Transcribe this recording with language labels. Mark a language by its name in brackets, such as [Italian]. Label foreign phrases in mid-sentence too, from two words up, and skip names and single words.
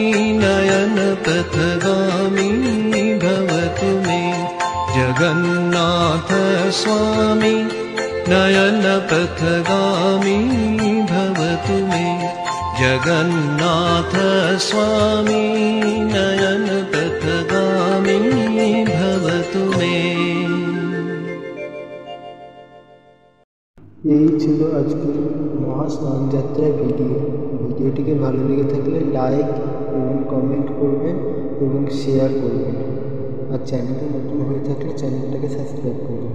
[Sanskrit] नयनपथगामी भवतु मे जगन्नाथ स्वामी नयनपथगामी भवतु मे जगन्नाथ स्वामी नयनपथगामी भवतु मे। [Bangla] এই ছিল আজকের মহাস্নান যাত্রার ভিডিওটিকে ভালো লেগে থাকলে লাইক এবং কমেন্ট করবেন এবং শেয়ার করবেন, আর চ্যানেলে নতুন হয়ে থাকলে চ্যানেলটাকে সাবস্ক্রাইব করবেন।